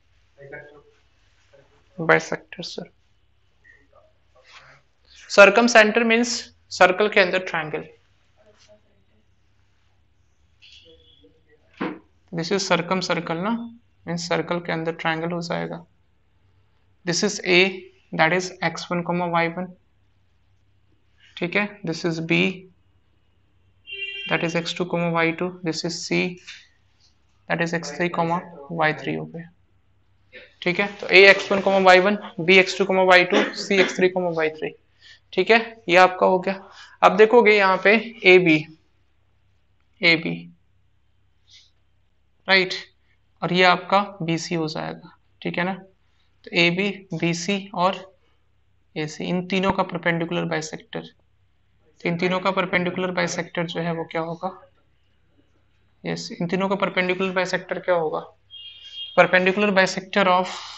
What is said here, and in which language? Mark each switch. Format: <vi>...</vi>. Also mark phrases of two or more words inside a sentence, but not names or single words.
<en>bisector sir, circum center means circle</en> <hi>के अंदर</hi> <en>triangle, this is circum circle na, means circle</en> <hi>के अंदर ट्रायंगल हो जाएगा,</hi> <en>this is a that is</en> <hi>x1, y1, ठीक है,</hi> <en>this is b that is x2, y2, this is c that is x3, y3</en> <hi>हो गया, ठीक है, तो</hi> <en>a x1, y1, b x2, y2, c x3, y3,</en> <hi>ठीक है, ये आपका हो गया। अब देखोगे यहाँ पे</hi> <en>A B right,</en> <hi>और ये आपका</hi> <en>B C</en> <hi>हो जाएगा, ठीक है ना। तो</hi> <en>A B B C</en> <hi>और</hi> <en>A C,</en> <hi>इन तीनों का</hi> <en>perpendicular bisector,</en> <hi>तो इन तीनों का</hi> <en>perpendicular bisector</en> <hi>जो है वो क्या होगा, यस, इन तीनों का</hi> <en>perpendicular bisector</en> <hi>क्या होगा,</hi> <en>perpendicular bisector of</en>